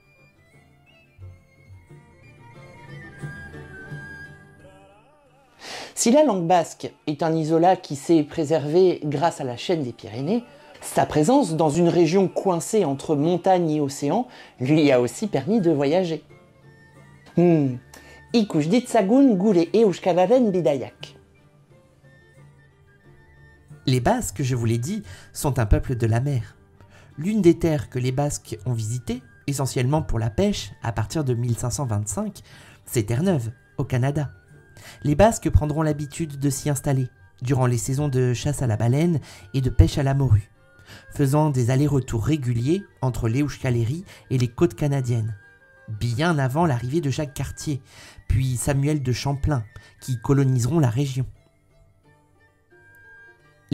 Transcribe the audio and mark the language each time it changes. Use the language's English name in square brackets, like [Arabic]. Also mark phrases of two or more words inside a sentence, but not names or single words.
[French] Si la langue basque est un isolat qui s'est préservé grâce à la chaîne des Pyrénées, sa présence dans une région coincée entre montagne et océan lui a aussi permis de voyager. [Basque] Ikus ditzagun gure euskararen bidaiak. [French] Les Basques, je vous l'ai dit, sont un peuple de la mer. L'une des terres que les Basques ont visitées, essentiellement pour la pêche, à partir de 1525, c'est Terre-Neuve, au Canada. Les Basques prendront l'habitude de s'y installer, durant les saisons de chasse à la baleine et de pêche à la morue, faisant des allers-retours réguliers entre l'Euskalérie et les côtes canadiennes, bien avant l'arrivée de Jacques Cartier, puis Samuel de Champlain, qui coloniseront la région.